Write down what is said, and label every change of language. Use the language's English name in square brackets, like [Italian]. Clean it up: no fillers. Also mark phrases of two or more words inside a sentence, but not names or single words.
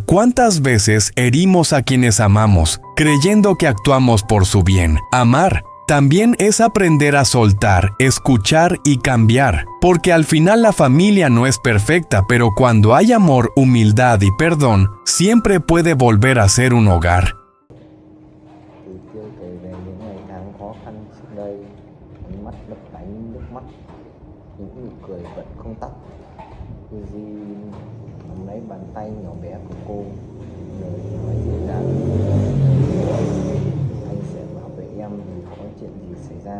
[Spanish] ¿Cuántas veces herimos a quienes amamos, creyendo que actuamos por su bien? Amar También es aprender a soltar, escuchar y cambiar, porque al final la familia no es perfecta, pero cuando hay amor, humildad y perdón, siempre puede volver a ser un hogar. [Vietnamese] Từ chưa kể về những ngày tháng khó khăn trước đây, ánh mắt lấp lánh nước mắt, những nụ cười vẫn không tắt. Yuji nắm lấy bàn tay nhỏ bé của cô, lời nói dịu dàng: anh sẽ bảo vệ em dù có chuyện gì xảy ra.